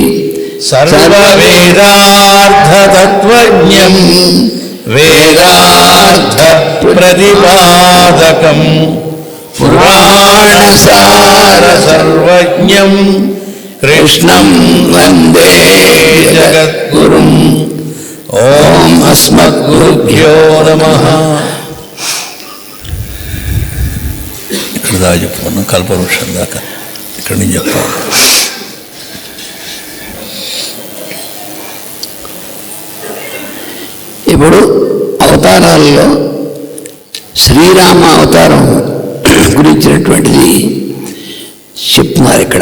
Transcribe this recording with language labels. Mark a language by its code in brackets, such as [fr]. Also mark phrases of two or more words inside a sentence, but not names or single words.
[sa] सर्ववेदार्थतत्त्वज्ञम् वेदार्थप्रतिपादकम् पुराणसारसर्वज्ञम् कृष्णं वन्दे जगद्गुरुम्। ओम अस्मद्गुरुभ्यो नमः। [te] ఇక్కడ దాకా చెప్పుకున్నాం, కల్పవృక్షం దాకా ఇక్కడి నుంచి చెప్పాలి. ఇప్పుడు అవతారాల్లో శ్రీరామ అవతారం గురించినటువంటిది చెప్తున్నారు ఇక్కడ.